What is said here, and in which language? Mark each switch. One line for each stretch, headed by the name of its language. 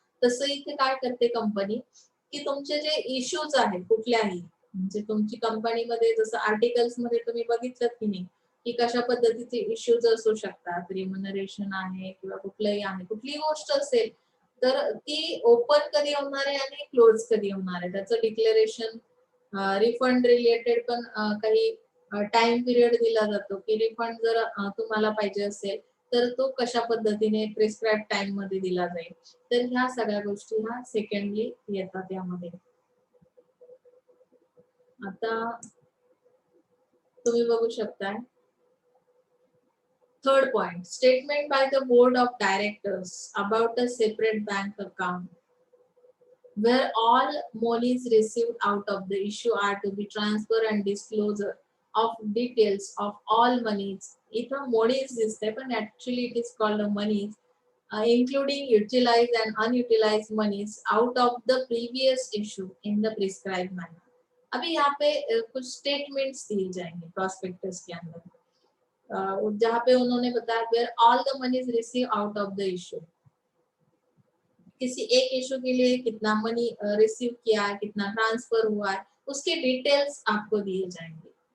Marathi: तसं इथे काय करते कंपनी, की तुमचे जे इश्यूज आहेत कुठल्याही, म्हणजे तुमची कंपनीमध्ये जसं आर्टिकल्स मध्ये तुम्ही बघितलं की नाही, की कशा पद्धतीचे इश्यूज असू शकतात, रिम्युनरेशन आहे किंवा कुठलंही आहे, कुठलीही गोष्ट असेल तर ती ओपन कधी होणार आहे आणि क्लोज कधी होणार आहे त्याचं डिक्लेरेशन. रिफंड रिलेटेड पण काही टाइम पिरियड दिला जातो, की रिफंड जर तुम्हाला पाहिजे असेल तर तो कशा पद्धतीने प्रिस्क्राईब टाइम मध्ये दिला जाईल. तर ह्या सगळ्या गोष्टी ह्या सेकंडली येतात यामध्ये. आता तुम्ही बघू शकताय
English: Third point, statement by the board of directors about a separate bank account where all monies received out of the issue are to be transferred and disclosure of details of all monies.
Marathi: इथं monies दिसते पण
English: actually it is called a monies, including utilized and unutilized monies out of the previous issue in the prescribed manner.
Hindi: अभी यहाँ पे कुछ statements दिए जाएंगे prospectus के अंदर, जहाँ पे उन्होंने बताया
English: where all the monies received out of the issue,
Hindi: किसी एक इशू के लिए कितना मनी रिसीव किया है, कितना ट्रांसफर हुआ है, उसके डिटेल्स आपको दिए जाएंगे।